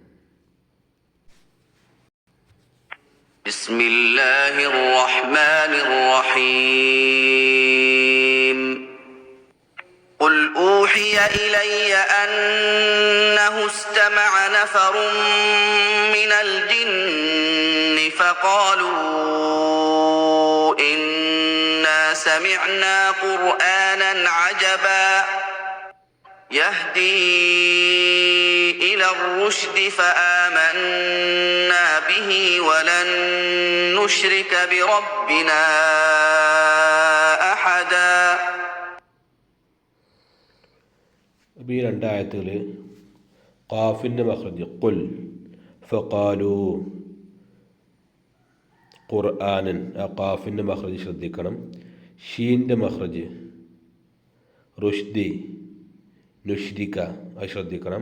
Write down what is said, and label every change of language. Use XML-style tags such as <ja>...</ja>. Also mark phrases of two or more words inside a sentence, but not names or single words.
<ar>بسم الله الرحمن الرحيم. قل أوحي إلي أنه استمع نفر من الجن فقالوا سمعنا قرآنا عجبا يهدي إلى الرشد فآمنا به ولن نشرك بربنا أحدا.</ar> <ml>ഈ 2 ആയത്തുകൾ ഖാഫിൻ്റെ മഖ്റജ് ഖുൽ, ഫഖാലു, ഖുർആനൻ. ആ ഖാഫിൻ്റെ മഖ്റജ് ശ്രദ്ധിക്കണം. ഷീൻ്റെ മഖ്റജ് റുഷ്ദി, നുഷ്രിക, അത് ശ്രദ്ധിക്കണം.</ml>